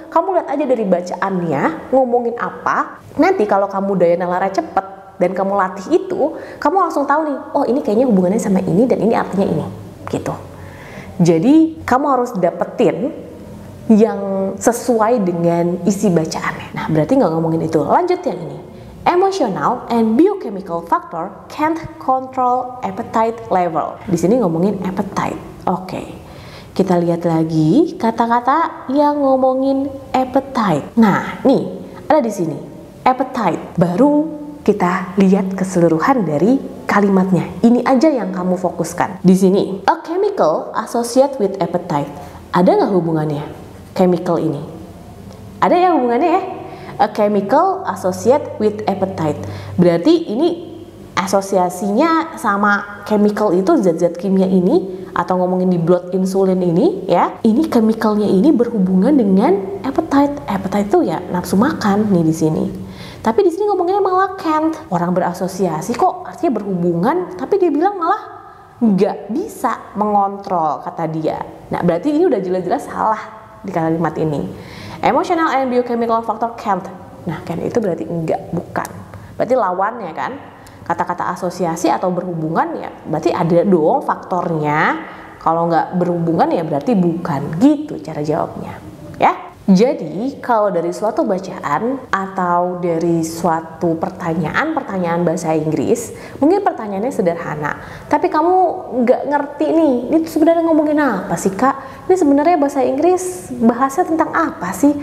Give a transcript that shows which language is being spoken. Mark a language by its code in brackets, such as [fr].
[id] Kamu lihat aja dari bacaannya, ngomongin apa. Nanti kalau kamu daya nalarnya cepet, dan kamu latih itu, kamu langsung tahu nih, oh ini kayaknya hubungannya sama ini dan ini artinya ini, gitu. Jadi kamu harus dapetin yang sesuai dengan isi bacaannya. Nah berarti nggak ngomongin itu. Lanjut yang ini. [en] Emotional and biochemical factor can't control appetite level. [id] Di sini ngomongin appetite. Oke. Kita lihat lagi kata-kata yang ngomongin appetite. Nah nih ada di sini appetite. Baru kita lihat keseluruhan dari kalimatnya. Ini aja yang kamu fokuskan. Di sini, [en] a chemical associated with appetite. [id] Ada nggak hubungannya? Chemical ini. Ada ya hubungannya ya? [en] A chemical associated with appetite. [id] Berarti ini asosiasinya sama chemical itu, zat-zat kimia ini, atau ngomongin di blood insulin ini ya. Ini chemicalnya ini berhubungan dengan appetite. Appetite itu ya nafsu makan nih di sini. Tapi di sini ngomongnya malah can't. Orang berasosiasi kok artinya berhubungan, tapi dia bilang malah nggak bisa mengontrol kata dia. Nah berarti ini udah jelas-jelas salah di kalimat ini. [en] Emotional and biochemical factor can't. [id] Nah can't itu berarti enggak, bukan. Berarti lawannya kan. Kata-kata asosiasi atau berhubungan ya berarti ada dong faktornya. Kalau nggak berhubungan ya berarti bukan. Gitu cara jawabnya. Ya. Jadi kalau dari suatu bacaan atau dari suatu pertanyaan bahasa Inggris, mungkin pertanyaannya sederhana, tapi kamu nggak ngerti nih, ini sebenarnya ngomongin apa sih Kak? Ini sebenarnya bahasa Inggris bahasa tentang apa sih?